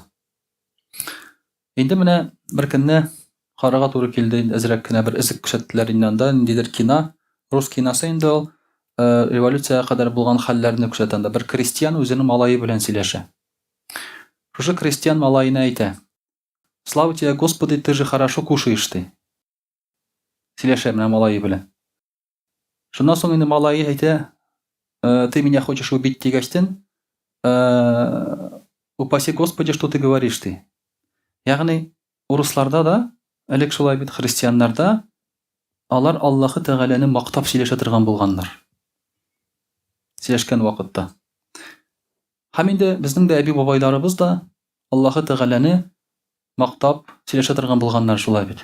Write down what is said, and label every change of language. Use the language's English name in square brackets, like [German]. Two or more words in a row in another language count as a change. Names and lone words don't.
[Tatar] Инде менә бер көнне карарга туры килде, әзрәк кенә бер эзек күрсәттеләр иннән, ниндидер кино, рус киносы инде ул, революциягә кадәр булган хәлләрне күрсәтә. Бер крестьян үзенең малае белән сөйләшә. Шушы крестьян малаена әйтә: [Russian] "Слава тебе, Господи, ты же хорошо кушаешь ты". [Tatar] Сөйләшә менә малае белән. Шуннан соң инде малае әйтә: [Russian] "Ты меня хочешь убить дигәчтен, упаси Господи, что ты говоришь ты". [Tatar] Ягъни урысларда да, элек шулай бит христианнарда, алар Аллаһы Тәгаләне мактап сөйләшә торган булганнар. Сөйләшкән вакытта. Һәм инде безнең дә әби-бабайларыбыз да Аллаһы Тәгаләне мактап сөйләшә торган булганнар шулай бит.